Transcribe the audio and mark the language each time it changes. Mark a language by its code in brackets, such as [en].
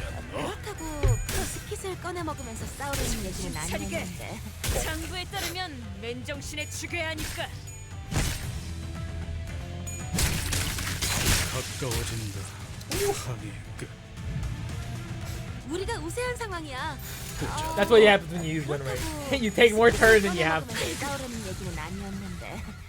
[ko] 그렇다고 비스킷을 꺼내 먹으면서 싸우라는 얘기는 차리게. 아니었는데. 장부에 따르면 맨정신에 죽여야 하니까. 가까워진다. 항해 끝. 우리가 우세한 상황이야. [en] That's what happens when you use Wind Raid. You take more turns than you have to. [ko] 싸우라는 얘기는 아니었는데.